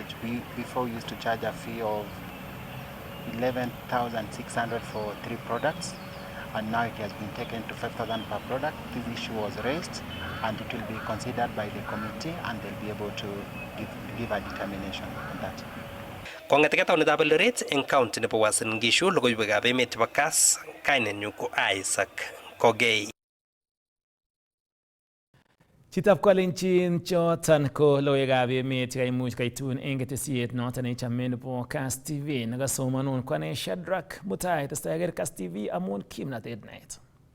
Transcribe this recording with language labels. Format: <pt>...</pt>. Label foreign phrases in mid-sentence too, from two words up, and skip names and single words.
<en>Before we used to charge a fee of 11,600 for 3 products, and now it has been taken to 5,000 per product. This issue was raised, and it will be considered by the committee, and they'll be able to give a determination on that.</en> <kln>Kong'eteke taonitab Eldoret eng county nebo Uasin Gishu, logoiwekab emet chebo Kass, kainenyu ko Isaac Kogei. Chitab Kalenjin choton ko logoiwekab emet chekaimuch kaitun eng ketesiet noton neichame nebo Kass TV nekasomanun kwane Shadrack Mutai testai Kass TV amun kimnatet naet.</kln>